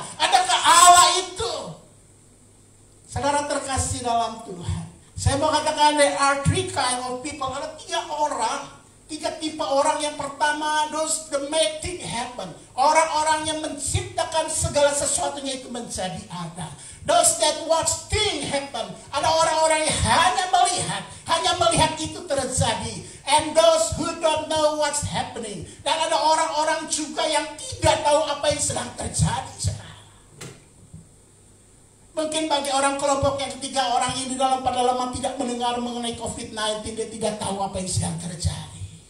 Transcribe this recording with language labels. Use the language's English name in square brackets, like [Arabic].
[Indonesian] Adakah Allah itu? Saudara terkasih dalam Tuhan, saya mau katakan [English] there are three kind of people. [Indonesian] Ada tiga tipe orang. Yang pertama, [English] those the make things happen. [Indonesian] Orang-orang yang menciptakan segala sesuatunya itu menjadi ada. [English] Those that watch things happen. [Indonesian] Ada orang-orang yang hanya melihat itu terjadi. [English] And those who don't know what's happening. [Indonesian] Dan ada orang-orang juga yang tidak tahu apa yang sedang terjadi. Mungkin bagi orang kelompok yang ketiga, orang yang di dalam pedalaman tidak mendengar mengenai COVID-19, dia tidak tahu apa yang sedang terjadi.